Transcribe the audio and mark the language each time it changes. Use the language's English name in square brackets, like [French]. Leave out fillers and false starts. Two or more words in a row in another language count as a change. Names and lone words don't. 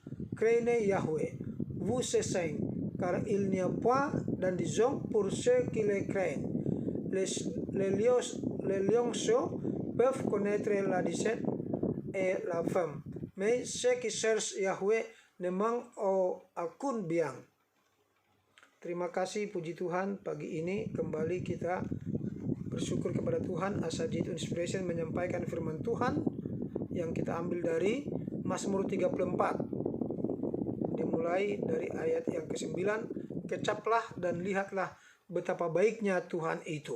[French] Craignez Yahweh, vous ses saints, car il n'y a point d'indigence pour ceux qui le craignent. Les lionceaux peuvent connaître la disette et la femme, mais ceux qui cherchent Yahweh ne manquent aucun bien. [Indonesian] Terima kasih, puji Tuhan, pagi ini kembali kita bersyukur kepada Tuhan. Asajid Inspiration menyampaikan firman Tuhan yang kita ambil dari Mazmur 34. Dimulai dari ayat yang ke-9, kecaplah dan lihatlah betapa baiknya Tuhan itu.